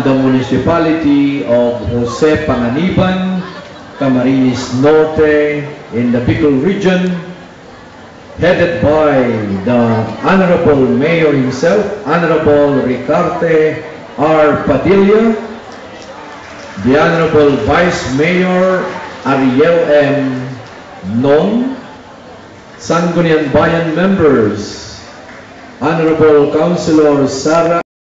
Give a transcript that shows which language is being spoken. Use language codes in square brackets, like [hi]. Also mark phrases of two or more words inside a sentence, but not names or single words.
[en] the municipality of Jose Panganiban, Camarines Norte in the Bicol region, headed by the Honorable Mayor himself, Honorable Ricarte R. Padilla, the Honorable Vice Mayor Ariel M. Non, Sangguniang Bayan members, Honorable Councilor Sara